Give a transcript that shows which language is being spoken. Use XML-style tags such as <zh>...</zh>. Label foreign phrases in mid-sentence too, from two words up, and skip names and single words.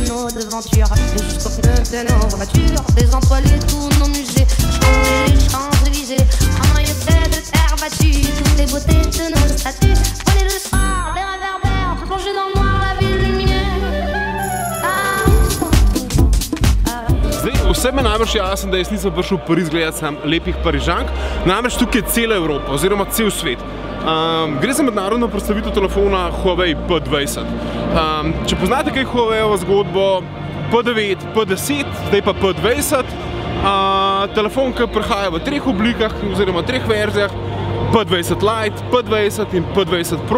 <fr>nos devantures, et jusqu'au pneu de nos voitures, désentoiler tous nos musées, changer les Champs-Élysées, emmailloter de terre battue, toutes les beautés de nos statues, voler le soir, les réverbères, plonger dans le noir la ville lumineuse.</fr> <sl>Zdaj, vse me najbrž jasno, da jaz nisem prišel v Pariz gledati sam lepih Parižank, namreč tukaj je cela Evropa oziroma cel svet. Gre za mednarodno predstavitev telefona Huawei P20. Če poznate kaj Huawei-ovo zgodbo, P9, P10, zdaj pa P20, telefon, ki prihaja v treh oblikah oziroma treh verzijah, P20 Lite, P20 in P20 Pro.</sl>